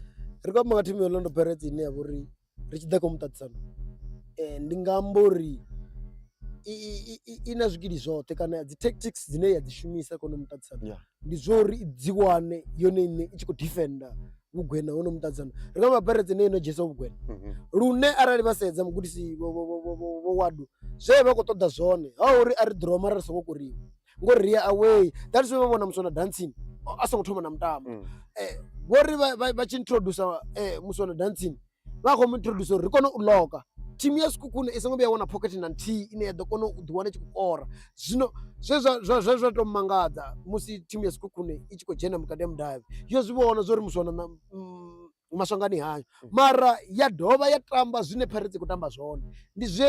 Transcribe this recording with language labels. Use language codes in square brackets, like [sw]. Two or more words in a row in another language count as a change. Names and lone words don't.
[ve] Ri khou amba nga thimu ya Orlando Pirates ine ya vha uri ri tshi ḓa kha muṱaṱisano ndi nga amba uri i na zwikili zwoṱhe kana dzi tactics dzine ya dzi shumisa kha uno muṱaṱisano ndi zwo uri dzi wane yone ine i tshi khou defenda vhugwena hono muṱaṱisano. Ri nga Pirates ine ino dzhiesa vhugwena lune arali vha sedza mugudisi vho Wadu zwe vha khou ṱoḓa zwone ha uri a ri draw mara ri songo koriwa ngori ri ya away [en] that's why [ve] vha vhona musiwana Dancing a songo thoma na mutambo ngori vha tshi introduce musiwana Dancing vha khou mu introduce uri ri kone u loka thimu ya Sekhukhune i songo vhuya wana pocket na nthihi ine ya ḓo kona u ḓi wana i tshi khou kora. Zwino zwa tou mangadza musi thimu ya Sekhukhune i tshi khou dzhena vhukati ha mudavhi yo zwi vhona zwo ri musiwana Maswangani hayo mara ya dovha ya tamba zwine Pirates i khou tamba zwone ndi zwe